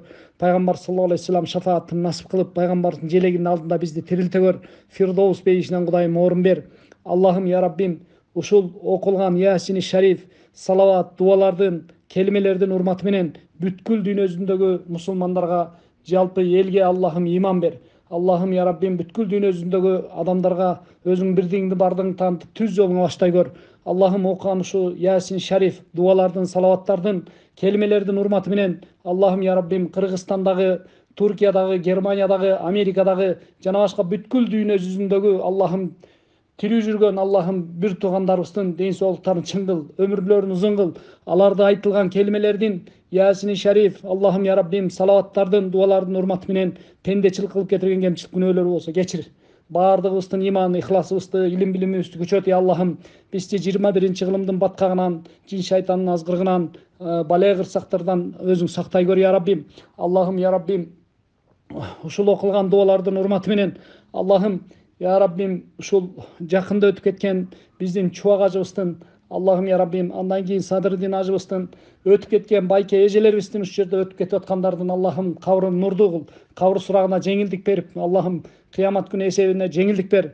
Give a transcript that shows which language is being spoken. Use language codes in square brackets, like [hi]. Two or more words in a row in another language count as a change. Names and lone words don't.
[ky] Пайгамбар [ar] صلى الله عليه وسلم [ky] шафаатын насып кылып, пайгамбардын желегинин алдында бизди тирилте көр. Фирдоус бейишинен Кудайым орун бер. Аллахым я Раббим, ушул окулган Ясин-и Шариф, салават, дуалардын, келимелердин урматы менен бүткүл дүйнө жүзүндөгү мусулмандарга, жалпы элге Аллахым иман бер. Аллахым я Раббим, бүткүл дүйнө жүзүндөгү адамдарга өзүң бирдигиңди бардыгыңды таанытып түз жолуңа баштай көр. Аллахым окуган ушу Ясин Шариф, дуалардын, салаваттардын, келимелердин урматы менен Аллахым я Раббим Кыргызстандагы, Түркиядагы, Германиядагы, Америкадагы жана башка бүткүл дүйнө жүзүндөгү Аллахым тирүү жүргөн Аллахым бир туугандарыбыздын ден соолуктарын чың кыл, өмүрлөрүн узун кыл. Аларда айтылган келимелердин Ясин-и Шариф, Аллахым я Раббим салаваттардын, дуалардын урматы менен пендечилик кылып кетирген кемчилик күнөөлөр болсо кечир. Баардыгыбыздын иман, ихласыбызды, илим билимибизди күчөт. Аллахым, бизди 21-ci кылымдын баткагынан, жин шайтандын азгырыгынан, бале кырсактардан өзүң сактай көр я Раббим. Аллахым я Раббим, ушул окулган дуалардын урматы менен Аллахым я Раббим ушул жакында өтүп кеткен биздин Чубак ажыбыздын, Аллахым я Раббим, андан кийин Садырдин ажыбыздын, өтүп кеткен байке эжелерибиздин ушул жерде өтүп кетип аткандардын Аллахым кабрын нурдуу кыл, кабыр сурагына жеңилдик берип, Аллахым кыямат күнү эсебине жеңилдик бер.